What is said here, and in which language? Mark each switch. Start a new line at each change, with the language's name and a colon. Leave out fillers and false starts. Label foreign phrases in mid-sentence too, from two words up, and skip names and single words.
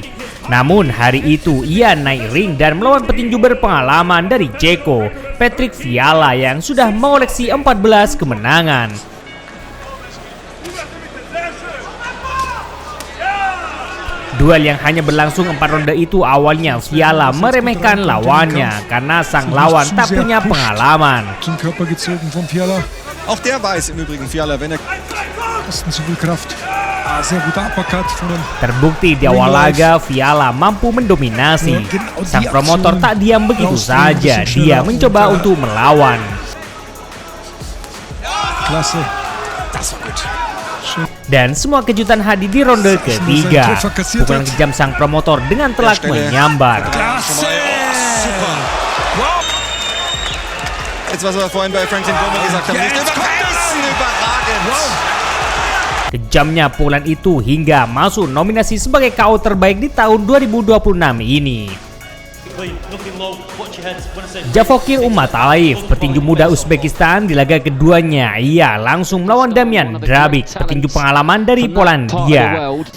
Indonesian: Namun hari itu ia naik ring dan melawan petinju berpengalaman dari Ceko, Patrick Fiala, yang sudah mengoleksi 14 kemenangan. Duel yang hanya berlangsung 4 ronde itu awalnya Fiala meremehkan lawannya karena sang lawan tak punya pengalaman.
German: Auch der weiß im Übrigen, Fiala, wenn er
Indonesian: Terbukti di awal laga Fiala mampu mendominasi. Sang promotor tak diam begitu saja, dia mencoba untuk melawan. Dan semua kejutan hadir di ronde ketiga. Pukulan kejam sang promotor dengan telak menyambar.
German: Jetzt was wir vorhin bei Franklin Bummer gesagt haben,
Indonesian: Kejamnya pukulan itu hingga masuk nominasi sebagai KO terbaik di tahun 2026 ini. Javokir Umatalayev, petinju muda Uzbekistan, di laga keduanya ia langsung melawan Damian Drabik, petinju pengalaman dari Polandia.